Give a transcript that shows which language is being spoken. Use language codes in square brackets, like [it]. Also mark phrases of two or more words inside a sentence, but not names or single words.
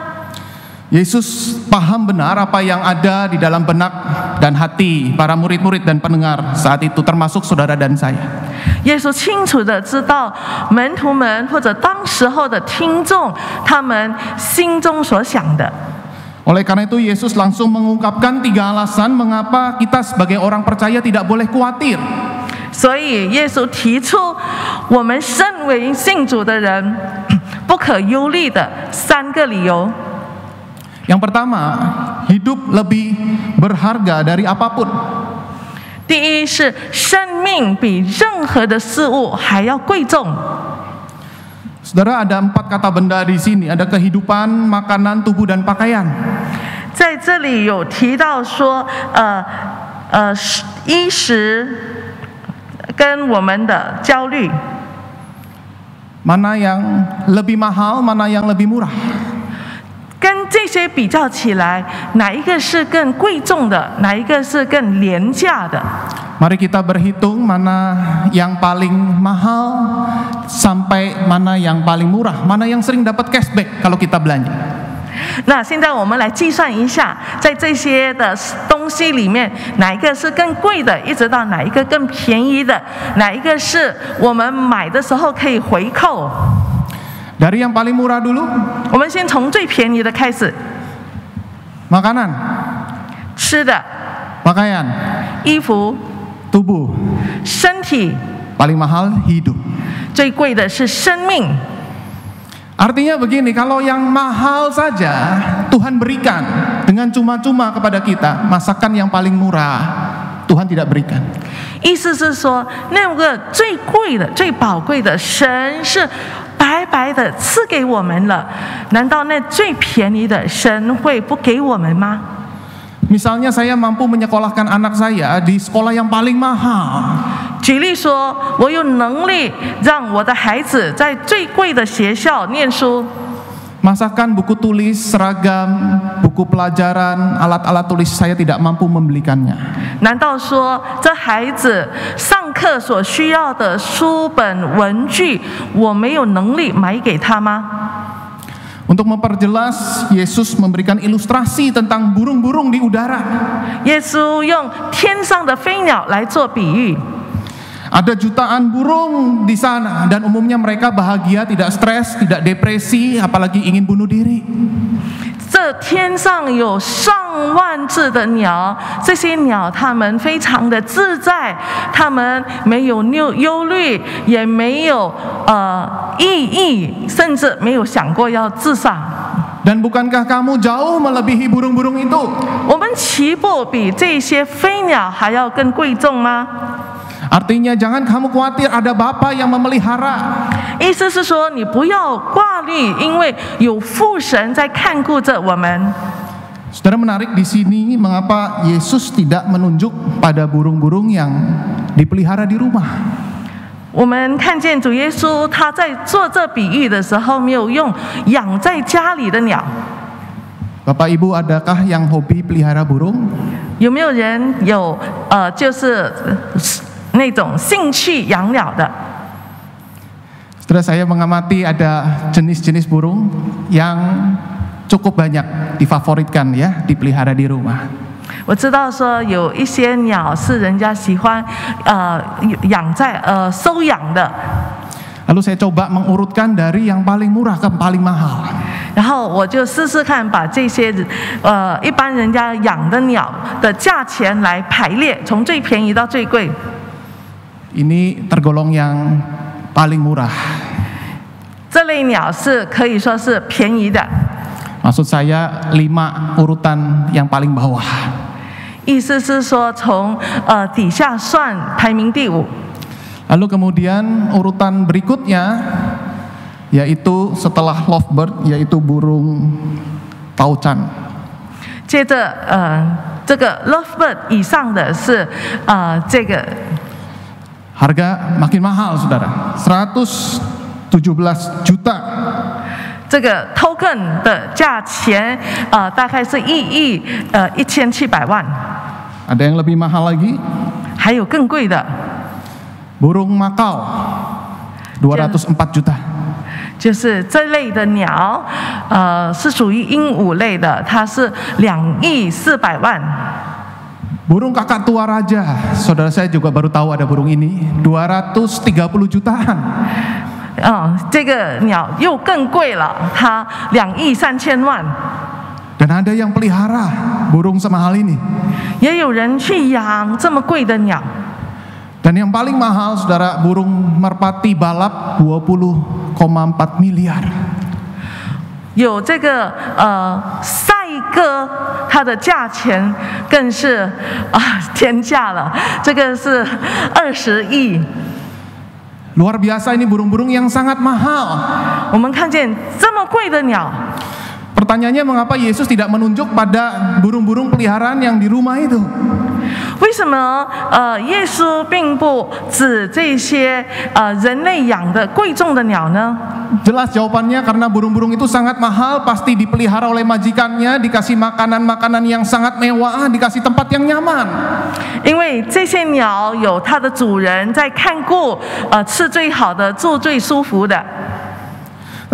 [id] Yesus paham benar apa yang ada di dalam benak dan hati para murid-murid dan pendengar saat itu, termasuk saudara dan saya. [zh] 耶稣清楚的知道门徒们或者当时候的听众他们心中所想的。 [id] Oleh karena itu Yesus langsung mengungkapkan 3 alasan mengapa kita sebagai orang percaya tidak boleh khawatir. [zh] 所以耶稣提出我们身为信主的人不可忧虑的3个理由。 [id] Yang pertama, hidup lebih berharga dari apapun. [zh] 第一是生命比任何的事物还要贵重。 [id] Saudara, ada 4 kata benda di sini, ada kehidupan, makanan, tubuh, dan pakaian. [zh] 在这里有提到说，衣食跟我们的焦虑， [id] Mana yang lebih mahal, mana yang lebih murah. [zh] 跟这些比较起来，哪一个是更贵重的，哪一个是更廉价的？ [id] Mari kita berhitung mana yang paling mahal sampai mana yang paling murah, mana yang sering dapat cashback kalau kita belanja. [zh] 那现在我们来计算一下，在这些的东西里面，哪一个是更贵的，一直到哪一个更便宜的，哪一个是我们买的时候可以回扣。 [id] Dari yang paling murah dulu. [zh] 我们先从最便宜的开始。 [id] Makanan, [zh] 吃的、 [id] pakaian, [zh] 衣服、 [id] tubuh. [zh] 身体， [id] Paling mahal hidup. [zh] 最贵的是生命。 [id] Artinya begini, kalau yang mahal saja Tuhan berikan dengan cuma-cuma kepada kita, masakan yang paling murah Tuhan tidak berikan. [zh] 意思是说，那个最贵的、最宝贵的，神是白白的赐给我们了。难道那最便宜的神会不给我们吗？ [id] Misalnya saya mampu menyekolahkan anak saya di sekolah yang paling mahal. [zh] 举例说，我有能力让我的孩子在最贵的学校念书。 [id] Masakan, buku tulis, seragam, buku pelajaran, alat-alat tulis saya tidak mampu membelikannya. [zh] 难道说这孩子上课所需要的书本文具，我没有能力买给他吗？ [id] Untuk memperjelas, Yesus memberikan ilustrasi tentang burung-burung di udara. [zh] 耶稣用天上的飞鸟来做比喻。 [id] Ada jutaan burung di sana dan umumnya mereka bahagia, tidak stres, tidak depresi, apalagi ingin bunuh diri. [zh] 这天上有上万只的鸟，这些鸟它们非常的自在，它们没有忧虑，也没有意义，甚至没有想过要自杀。 [id] Dan bukankah kamu jauh melebihi burung-burung itu? [zh] 我们岂不比这些飞鸟还要更贵重吗？ [id] Artinya jangan kamu khawatir, ada Bapa yang memelihara. [zh] 意思是说，你不要挂虑，因为有父神在看顾着我们。 [id] Saudara, menarik di sini mengapa Yesus tidak menunjuk pada burung-burung yang dipelihara di rumah. [zh] 我们看见主耶稣他在做这比喻的时候，没有用养在家里的鸟。 [id] Bapak Ibu, adakah yang hobi pelihara burung? [zh] 有没有人有就是那种兴趣养鸟的？ [id] Saudara, saya mengamati ada jenis-jenis burung yang cukup banyak difavoritkan ya, dipelihara di rumah. [zh] 我知道说有一些鸟是人家喜欢养在收养的。 [id] Lalu saya coba mengurutkan dari yang paling murah ke paling mahal. [zh] 然后我就试试看，把这些一般人家养的鸟的价钱来排列，从最便宜到最贵。 [id] Ini tergolong yang paling murah. [zh] 这类鸟是可以说是便宜的。 [id] Maksud saya 5 urutan yang paling bawah. [zh] 意思是说从底下算排名第5。 [id] Lalu kemudian urutan berikutnya yaitu setelah lovebird, yaitu burung taucan. [zh] 接着这个 lovebird 以上的是这个 [id] Harga makin mahal, saudara. 117 juta. [zh] 这个 token 的价钱大概是1亿1700万。 [id] Ada yang lebih mahal lagi. [zh] 还有更贵的。 [id] Burung makau 204 juta. [zh] 就是这类的鸟，是属于鹦鹉类的，它是2亿400万。 [id] Burung kakak tua raja, saudara saya juga baru tahu ada burung ini, 230 jutaan. [zh] 这个鸟又更贵了，它2亿3000万。 [id] Dan ada yang pelihara burung semahal ini. [zh] 也有人去养这么贵的鸟。 [id] Dan yang paling mahal, saudara, burung merpati balap 20,4 miliar. [zh] 有这个赛鸽，它的价钱更是天价了，这个是20亿。 [id] Luar biasa, ini burung-burung yang sangat mahal. [zh] 我们看见这么贵的鸟。 [id] Pertanyaannya, mengapa Yesus tidak menunjuk pada burung-burung peliharaan yang di rumah itu? [zh] 为什么耶稣并不指这些人类养的贵重的鸟呢？ [id] Jelas jawabannya, karena burung-burung itu sangat mahal, pasti dipelihara oleh majikannya, dikasih makanan-makanan yang sangat mewah, dikasih tempat yang nyaman. [zh] 因为这些鸟有它的主人在看顾，吃最好的，住最舒服的。